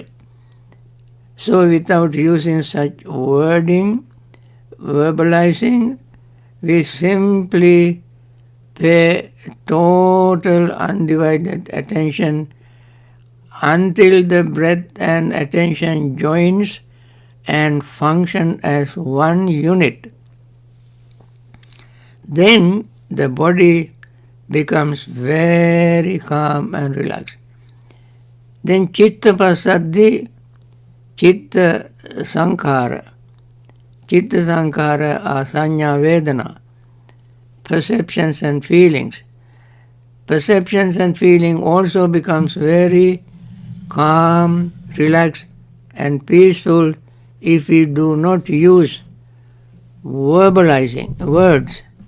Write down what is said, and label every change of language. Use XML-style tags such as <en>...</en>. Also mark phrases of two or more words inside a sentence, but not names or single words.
<en>So without using such wording, verbalizing, we simply pay total undivided attention until the breath and attention joins and function as one unit. Then the body becomes very calm and relaxed.</en> <pi>Then chitta passaddhi, chitta sankhara. Chitta sankhara are sanya vedana,</pi> <en>perceptions and feelings. Perceptions and feeling also becomes very calm, relaxed and peaceful if we do not use verbalizing words.</en>